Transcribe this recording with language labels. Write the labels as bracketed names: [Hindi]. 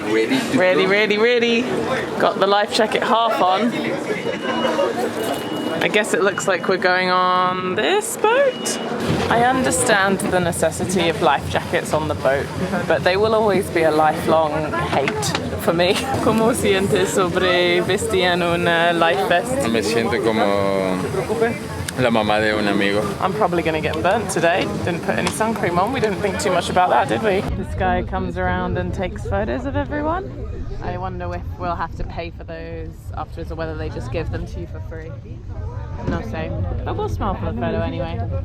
[English] Ready. Got the life jacket half on. I guess it looks like we're going on this boat. I understand the necessity of life jackets on the boat, but they will always be a lifelong hate for me. [Spanish] ¿Cómo sientes sobre vestir en una [English] life vest? [Spanish] Me siento como la mamá de un amigo. [English] I'm probably going to get burnt today. Didn't put any sun cream on. We didn't think too much about that, did we? This guy comes around and takes photos of everyone. I wonder if we'll have to pay for those afterwards or whether they just give them to you for free. No say. But we'll smile for the photo anyway.